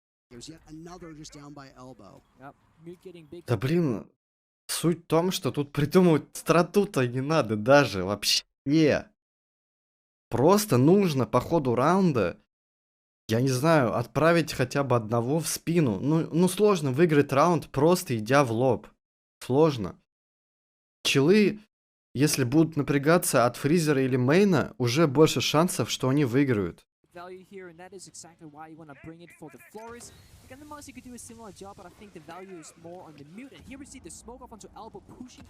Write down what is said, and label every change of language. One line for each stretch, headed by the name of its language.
English: There's yet another just down by elbow. Yep. Mute getting big.
Russian: Да блин, суть в том, что тут придумывать страту-то не надо даже вообще. Просто нужно по ходу раунда, я не знаю, отправить хотя бы одного в спину. Ну сложно выиграть раунд, просто идя в лоб. Сложно. Челы, если будут напрягаться от фризера или мейна, уже больше шансов, что они выиграют.
English: Value here, and that is exactly why you want to bring it for the Flores. Again, the Mousy could do a similar job, but I think the value is more on the mute. And here we see the smoke off onto elbow pushing.